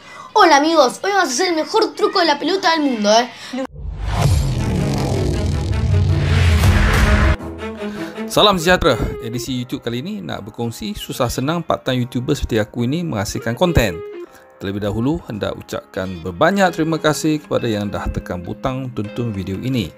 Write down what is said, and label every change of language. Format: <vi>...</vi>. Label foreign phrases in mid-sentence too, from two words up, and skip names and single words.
<es>Hola amigos, hoy vamos a hacer el mejor truco de la pelota del mundo,</es> <ms>Salam sejahtera. Edisi YouTube kali ini nak berkongsi susah senang</ms> <en>part-time YouTuber</en> <ms>seperti aku ini menghasilkan konten. Terlebih dahulu hendak ucapkan berbanyak terima kasih kepada yang dah tekan butang tonton video ini.</ms>